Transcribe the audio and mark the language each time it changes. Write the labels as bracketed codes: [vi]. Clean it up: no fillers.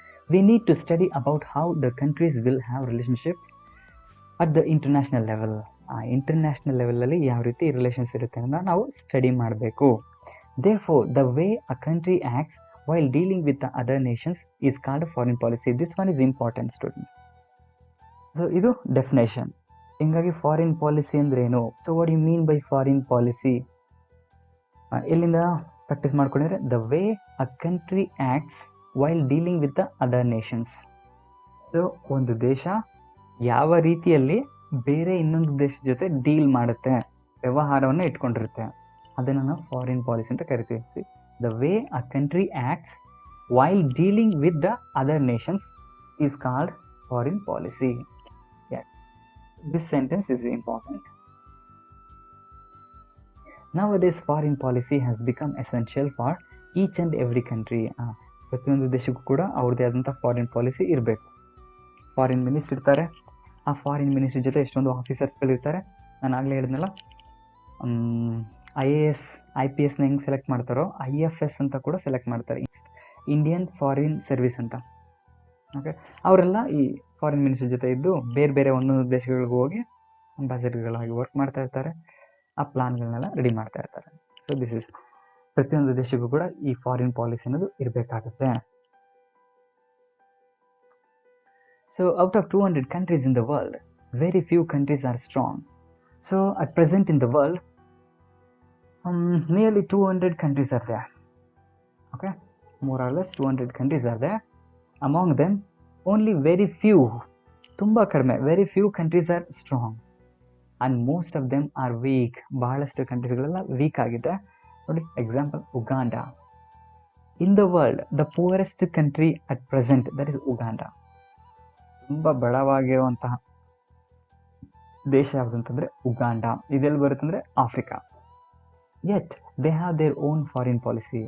[en] We need to study about how the countries will have relationships at the international level. [kn] International ಲೆವೆಲಲ್ಲಿ ಯಾವ ರೀತಿ relations ಇರುತ್ತೆ ಅಂತ ನಾವು ಸ್ಟಡಿ ಮಾಡಬೇಕು. [en] Therefore, the way a country acts while dealing with the other nations is called foreign policy. This one is important, students. [kn] So, ಇದು definition. ಹಿಂಗಾಗಿ foreign policy ಅಂದ್ರೆ ಏನು? [en] So what you mean by foreign policy? [kn] ಎಲ್ಲಿಂದ practice ಮಾಡ್ಕೊಂಡಿದ್ರೆ, [en] The way a country acts while dealing with the other nations. So [kn] ಒಂದು ದೇಶ ಯಾವ ರೀತಿಯಲ್ಲಿ ಬೇರೆ ಇನ್ನೊಂದು ದೇಶದ ಜೊತೆ ಡೀಲ್ ಮಾಡುತ್ತೆ, ವ್ಯವಹಾರವನ್ನು ಇಟ್ಕೊಂಡಿರುತ್ತೆ, ಅದನ್ನು ನಾವು ಫಾರಿನ್ ಪಾಲಿಸಿ ಅಂತ ಕರಿತೀವಿ. [en] The way a country acts while dealing with the other nations is called foreign policy. This sentence is important. Nowadays, foreign policy has become essential for each and every country. [kn] ಪ್ರತಿಯೊಂದು ದೇಶಕ್ಕೂ ಕೂಡ ಅವ್ರದ್ದೇ ಆದಂಥ foreign policy ಇರಬೇಕು. Foreign minister ಇರ್ತಾರೆ, ಆ foreign minister ಜೊತೆ ಎಷ್ಟೊಂದು ಆಫೀಸರ್ಸ್ಗಳಿರ್ತಾರೆ. ನಾನು ಆಗಲೇ ಹೇಳಿದ್ನಲ್ಲ, IAS IPSನ ಹೆಂಗೆ ಸೆಲೆಕ್ಟ್ ಮಾಡ್ತಾರೋ IFS ಅಂತ ಕೂಡ ಸೆಲೆಕ್ಟ್ ಮಾಡ್ತಾರೆ, ಇಂಡಿಯನ್ ಫಾರಿನ್ ಸರ್ವಿಸ್ ಅಂತ. ಓಕೆ, ಅವರೆಲ್ಲ ಈ ಫಾರಿನ್ ಮಿನಿಸ್ಟರ್ ಜೊತೆ ಇದ್ದು ಬೇರೆ ಬೇರೆ ಒಂದೊಂದು ದೇಶಗಳಿಗೆ ಹೋಗಿ ಅಂಬಾಸಿಡರ್ಗಳಾಗಿ ವರ್ಕ್ ಮಾಡ್ತಾ ಇರ್ತಾರೆ, ಆ ಪ್ಲಾನ್ಗಳನ್ನೆಲ್ಲ ರೆಡಿ ಮಾಡ್ತಾ ಇರ್ತಾರೆ. ಸೊ ದಿಸ್ ಇಸ್, ಪ್ರತಿಯೊಂದು ದೇಶಕ್ಕೂ ಕೂಡ ಈ ಫಾರಿನ್ ಪಾಲಿಸಿ ಅನ್ನೋದು ಇರಬೇಕಾಗುತ್ತೆ. [en] So out of 200 countries in the world, very few countries are strong. So at present in the world, nearly 200 countries are there. Okay, more or less 200 countries are there. Among them, only very few, [kn] ತುಂಬಾ ಕಡಿಮೆ, [en] very few countries are strong and most of them are weak. [kn] ಬಹಳಷ್ಟು ಕಂಟ್ರೀಸ್ಗಳೆಲ್ಲ weak ಆಗಿದೆ. ನೋಡಿ, example Uganda. [en] In the world the poorest country at present, that is Uganda. [kn] ತುಂಬ ಬಡವಾಗಿರುವಂತಹ ದೇಶ ಯಾವುದು ಅಂತಂದರೆ Uganda. ಇದೆಲ್ಲಿ ಬರುತ್ತಂದರೆ Africa. [en] Yet they have their own foreign policy.